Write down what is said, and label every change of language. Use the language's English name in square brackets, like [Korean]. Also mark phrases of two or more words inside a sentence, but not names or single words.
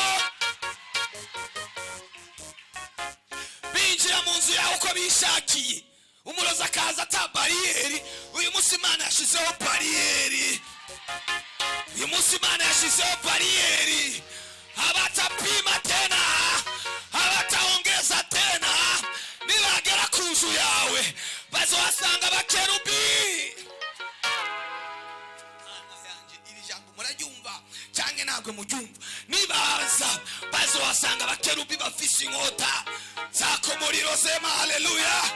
[Rundi] Binjira mu nzu yawe uko bishakiye. Umurozi akaza ata bariyeri. Uyu munsi Imana yashizeho bariyeri. Uyu munsi Imana yashizeho bariyeri. [Swahili] Habatapima tena, habataongeza tena. [Rundi] Nibagera ku nzu yawe bazohasanga abakerubi. [Kinyarwanda] Iri jambo muraryumva cyangwa ntabwo mubyumva. [Rundi] Nibaza bazohasanga abakerubi bafise inkota zaka umuriro [Swahili] sema haleluya.